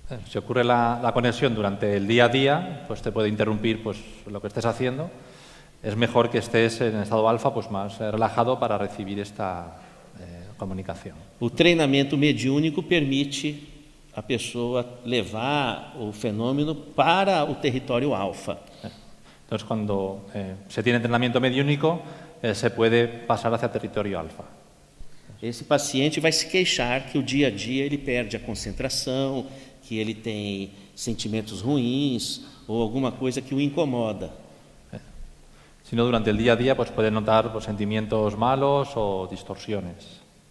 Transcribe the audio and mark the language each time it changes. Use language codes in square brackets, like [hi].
[es] Si ocurre la conexión durante el día a día, pues te puede interrumpir pues, lo que estés haciendo. Es mejor que estés en estado alfa, pues más relajado para recibir esta comunicación. [pt] O treinamento mediúnico permite a pessoa levar o fenômeno para o território alfa. [es] Entonces, cuando se tiene entrenamiento mediúnico, se puede pasar hacia territorio alfa. [pt] Esse paciente vai se queixar que o dia a dia ele perde a concentração, que ele tem sentimentos ruins ou alguma coisa que o incomoda. [es] Si no, durante el día a día pues puede notar pues, sentimientos malos o distorsiones.